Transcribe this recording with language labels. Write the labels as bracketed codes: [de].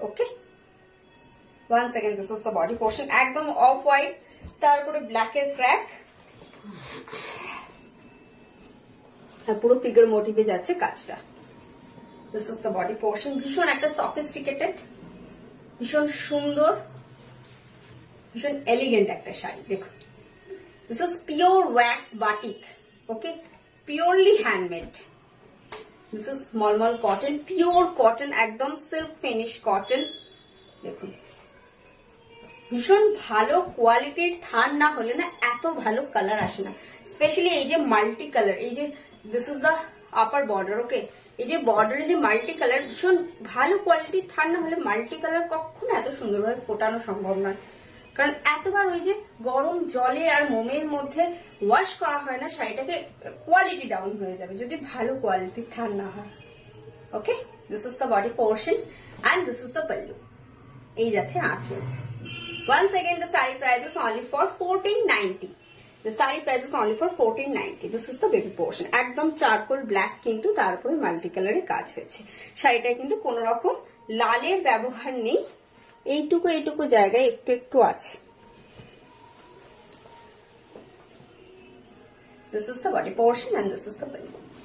[bn] Okay, [en] 1 second, this is the body portion, [bn] একদম off white, তারপরে ব্ল্যাকের ক্র্যাক, আর পুরো ফিগার মোটিভে যাচ্ছে কাজটা। [en] This is the body portion, [bn] ভীষণ একটা সফিস্টিকেটেড, ভীষণ সুন্দর, ভীষণ এলিগেন্ট একটা শাড়ি। [en] দেখুন, this is pure wax batik. Okay, purely handmade. This is [bn] মলমল cotton, pure cotton, একদম সিল্ক ফিনিশ কটন। দেখুন, ভীষণ ভালো কোয়ালিটির থান না হলে না এত ভালো কালার আসে না। স্পেশালি এই যে মাল্টি কালার, এই যে [en] This is the upper border. [bn] ওকে, এই যে বর্ডারে যে মাল্টি কালার, ভীষণ ভালো কোয়ালিটির থান না হলে মাল্টি কালার কখনো এত সুন্দরভাবে ফোটানো সম্ভব নয়, কারণ এতবার ওই যে গরম জলে আর মোমের মধ্যে ওয়াশ করা হয় না, শাড়িটাকে কোয়ালিটি ডাউন হয়ে যাবে যদি ভালো কোয়ালিটির থান না হয়। [en] Okay, this is the body portion and this is the pallu. [bn] এই যাচ্ছে আঁচল। [en] Once again, the saree price is only for 1490. The saree price is only for 1490. This is the baby portion. [bn] একদম চারকোল ব্ল্যাক, কিন্তু তার উপরে মাল্টি কালারের কাজ হয়েছে। শাড়িটায় কিন্তু কোন রকম লালের ব্যবহার নেই, এইটুকু জায়গায় একটু একটু আছে। [en] This is the body portion and this is the pallu.